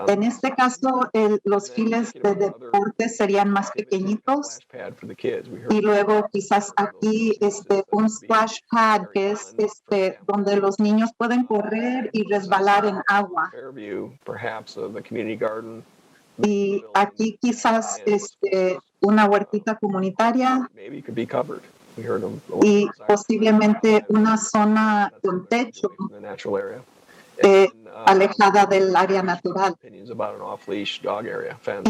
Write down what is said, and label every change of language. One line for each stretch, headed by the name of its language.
Spanish: En este caso, los files de deporte serían más pequeñitos.
English: Splash pad for the kids. We heard
Spanish: Y luego quizás aquí un splash pad que es donde los niños pueden correr y resbalar en agua.
English: Fairview, perhaps the community garden.
Spanish: Y aquí quizás una huertita comunitaria
English: Maybe could be covered. We heard them.
Spanish: y posiblemente una zona con techo
English: The natural area.
Spanish: alejada del área natural.
English: Opinions about an off-leash dog area fence.